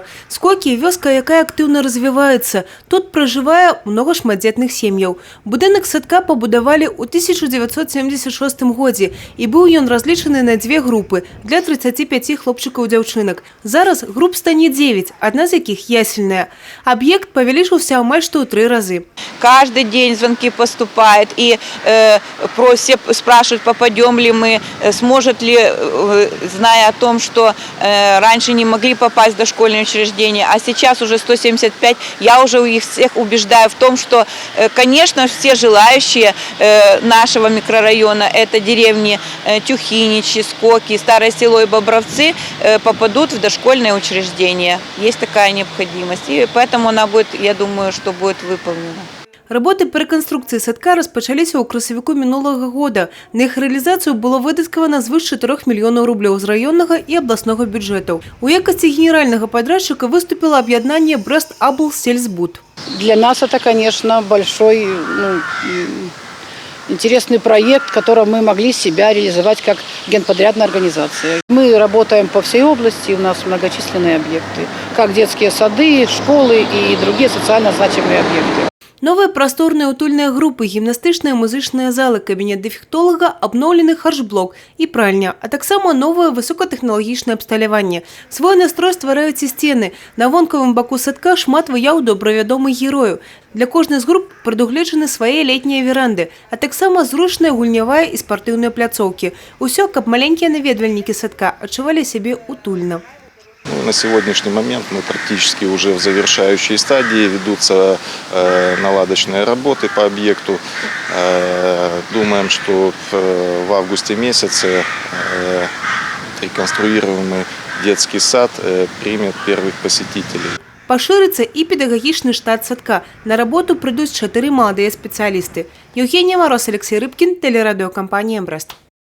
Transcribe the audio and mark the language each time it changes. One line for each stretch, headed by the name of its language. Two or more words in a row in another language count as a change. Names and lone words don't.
Belarusian: Скокі – вёска, якая актыўна развіваецца. Тут пражывае многа шматдзетных сем'яў. Будынак садка пабудавалі ў 1976 годзе і быў ён разлічаны на 2 групы для 35 хлопчыкаў-дзяўчынак. Зараз груп стане 9, одна з якіх ясельная. Аб'ект павялічыўся амаль што ў 3 разы.
Russian: Каждый день звонки поступают и просят, спрашивают, попадем ли мы, сможет ли, зная о том, что раньше не могли попасть в дошкольные учреждения, а сейчас уже 175, я уже их всех убеждаю в том, что, конечно, все желающие нашего микрорайона, это деревни Тюхиничи, Скоки, Старое Село и Бобровцы, попадут в дошкольные учреждения. Есть такая необходимость, и поэтому она будет, я думаю, что будет выполнена.
Belarusian: Работы по рэканструкцыі садка распачаліся ў красавіку мінулага года. На іх рэалізацыю было выдаткавана звыш 4 мільёнаў рублёў з раённага і абласнога бюджэтаў. У якасці генеральнага
Russian: подрядчика выступило объединение
Belarusian: Брест-Аблсельсбуд.
Russian: Для нас это, конечно, большой, интересный проект, который мы могли себя реализовать как генподрядная организация. Мы работаем по всей области, у нас многочисленные объекты, как детские сады, школы и другие социально значимые объекты. Новые просторные утульные группы, гимнастычные музычные залы, кабинет дефектолога, обновленный харчблок и пральня, а таксама новое высокотехнологичное абсталяванне.
Belarusian: Свой настрой ствараюць і сцены. На вонкавым баку садка шмат выяў добравядомых герояў. Для кожнай з груп прадугледжаны свае летнія веранды, а таксама зручная гульнявая і спартыўныя пляцоўкі. Усё, каб маленькія наведвальнікі садка адчувалі сябе утульна.
Russian: На сегодняшний момент мы практически уже в завершающей стадии, ведутся наладочные работы по объекту. Думаем, что в августе месяце реконструируемый детский сад примет первых посетителей.
Belarusian: Пашырыцца і педагагічны штат садка. На работу прыйдуць 4 маладыя спецыялісты.
Russian: Евгения Мороз, Алексей Рыбкин, телерадиокомпания «Брест».